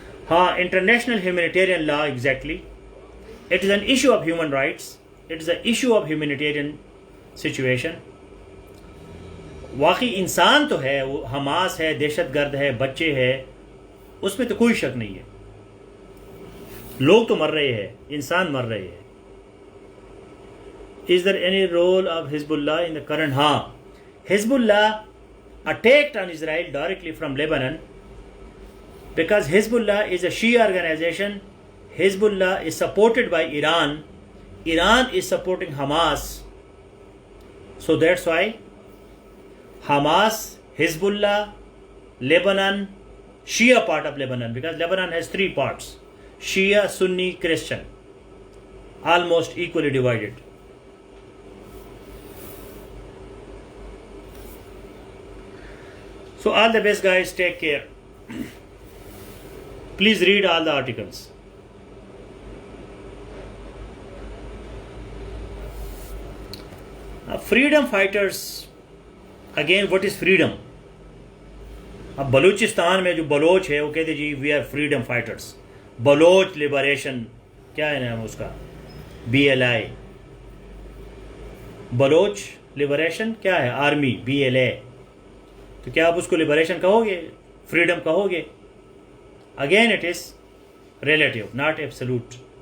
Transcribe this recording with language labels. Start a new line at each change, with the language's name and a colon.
English: ہاں international humanitarian law, exactly it is an issue of human rights, it is a issue of humanitarian situation.
Urdu: واقعی انسان تو ہے، وہ حماس ہے، دہشت گرد ہے، بچے ہے، اس میں تو کوئی شک نہیں ہے. لوگ تو مر رہے ہیں، انسان مر رہے ہیں.
English: Is there any role of Hezbollah in the current? ہاں Hezbollah attacked on Israel directly from Lebanon because Hezbollah is a Shia organization. Hezbollah is supported by Iran. Iran is supporting Hamas. So that's why Hamas, Hezbollah, Lebanon, Shia part of Lebanon, because Lebanon has three parts: Shia, Sunni, Christian, almost equally divided. So all the best guys, take care. Please read all the articles. Freedom fighters, again what is freedom?
Urdu: اب بلوچستان میں جو بلوچ ہے وہ کہتے جی
English: We are freedom fighters.
Urdu: Baloch liberation, کیا ہے نام اس کا، BLI. بلوچ لبریشن کیا ہے، آرمی، BLA. تو کیا آپ اس کو لبریشن کہو گے، فریڈم کہو گے؟
English: Again it is relative, not absolute.